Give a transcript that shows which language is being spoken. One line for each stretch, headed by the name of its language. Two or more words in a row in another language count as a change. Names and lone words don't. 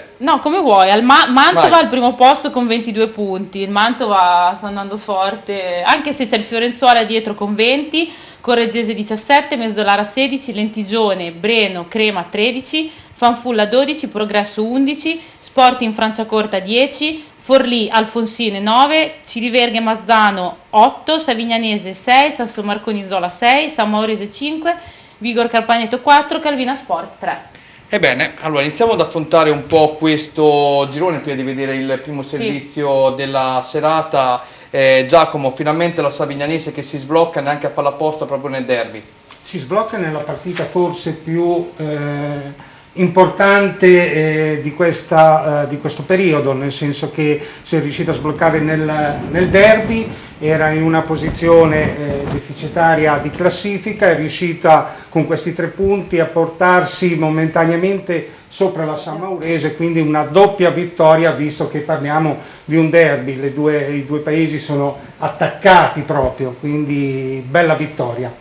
Italian: No, come vuoi, Mantova al primo posto con 22 punti, il Mantova sta andando forte, anche se c'è il Fiorenzuola dietro con 20, Correggese 17, Mezzolara 16, Lentigione, Breno, Crema 13, Fanfulla 12, Progresso 11, Sporting Franciacorta 10, Forlì Alfonsine 9, Ciliverghe Mazzano 8, Savignanese 6, Sasso Marconi Zola 6, San Maurese 5, Vigor Carpaneto 4, Calvina Sport 3. Ebbene, allora iniziamo ad affrontare un po' questo girone prima di vedere il primo servizio della serata. Giacomo, finalmente la Savignanese che si sblocca neanche a farla apposta proprio nel derby. Si sblocca nella partita forse più importante di questo periodo, nel senso che si è riuscita a sbloccare nel derby, era in una posizione deficitaria di classifica, è riuscita con questi 3 punti a portarsi momentaneamente sopra la San Maurese, quindi una doppia vittoria, visto che parliamo di un derby, i due paesi sono attaccati proprio, quindi bella vittoria.